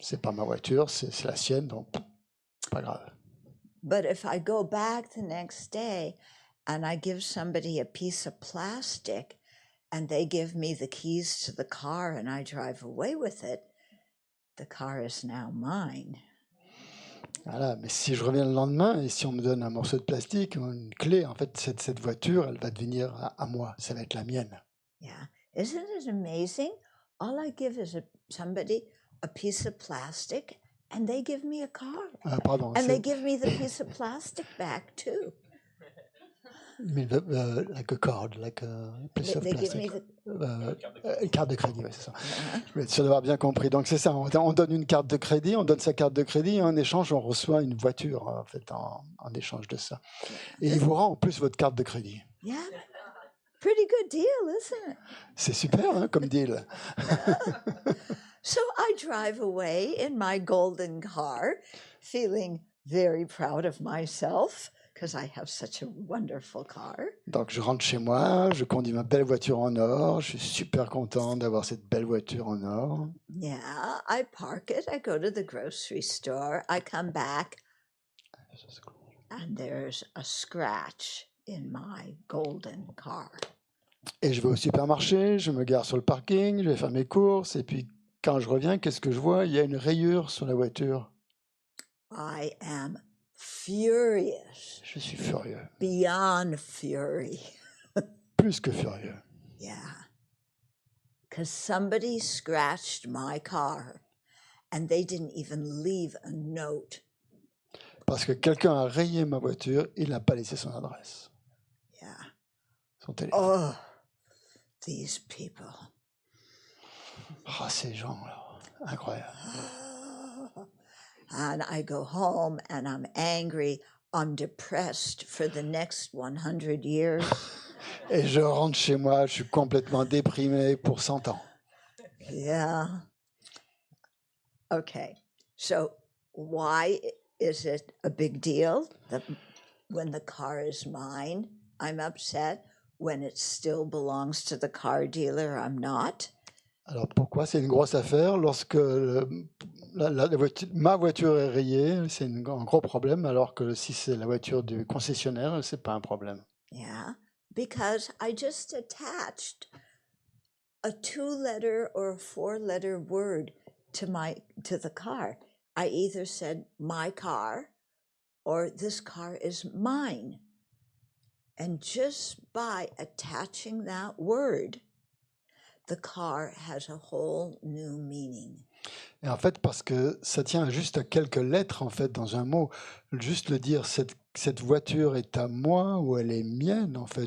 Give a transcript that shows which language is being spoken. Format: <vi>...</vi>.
<fr>C'est pas ma voiture, c'est la sienne, donc pas grave.</fr> <en>But if I go back the next day and I give somebody a piece of plastic and they give me the keys to the car and I drive away with it, the car is now mine.</en> <fr>Voilà, mais si je reviens le lendemain et si on me donne un morceau de plastique ou une clé, en fait, cette voiture, elle va devenir à moi, ça va être la mienne.</fr> <en>Yeah, isn't it amazing? All I give is somebody a piece of plastic and they give me a car.</en> <fr>Pardon,</fr> <en>And they give me the piece of plastic back too. like a card, like a piece of They give me plastic. the</en> <fr>Une carte de crédit, ouais, c'est ça. Je voulais être sûr d'avoir bien compris. Donc c'est ça, on donne une carte de crédit, on donne sa carte de crédit et en échange, on reçoit une voiture en fait en échange de ça. Et il vous rend en plus votre carte de crédit.</fr> <en>Yeah, pretty good deal, isn't it?</en> <fr>C'est super hein, comme deal.</fr> <en>So I drive away in my golden car, feeling very proud of myself because I have such a wonderful car.</en> <fr>Donc je rentre chez moi, je conduis ma belle voiture en or, je suis super content d'avoir cette belle voiture en or.</fr> <en>Yeah, I park it, I go to the grocery store, I come back, and there's a scratch in my golden car.</en> <fr>Et je vais au supermarché, je me gare sur le parking, je vais faire mes courses et puis quand je reviens, qu'est-ce que je vois? Il y a une rayure sur la voiture.</fr> <en>I am furious,</en> <fr>Je suis furieux,</fr> <en>beyond fury.</en> <fr>plus que furieux.</fr> <en>Yeah. Because somebody scratched my car and they didn't even leave a note.</en> <fr>Parce que quelqu'un a rayé ma voiture, il n'a pas laissé son adresse,</fr> <en>Yeah.</en> <fr>son téléphone.</fr> <en>Oh, these people.</en> <fr>Ah, ces gens-là, incroyable.</fr> <en>And I go home and I'm angry. I'm depressed for the next 100 years.</en> <fr>Et je rentre chez moi, je suis complètement déprimé pour 100 ans.</fr> <en>Yeah. Okay. So why is it a big deal that when the car is mine, I'm upset? When it still belongs to the car dealer, I'm not?</en> <fr>Alors pourquoi c'est une grosse affaire lorsque ma voiture est rayée, c'est un gros problème, alors que si c'est la voiture du concessionnaire, c'est pas un problème.</fr> <en>Yeah. Because I just attached a 2-letter or a 4-letter word to the car. I either said my car or this car is mine. And just by attaching that word, the car has a whole new meaning.</en> <fr>Et en fait, parce que ça tient juste à quelques lettres, en fait, dans un mot. Juste le dire, cette voiture est à moi ou elle est mienne, en fait.</fr>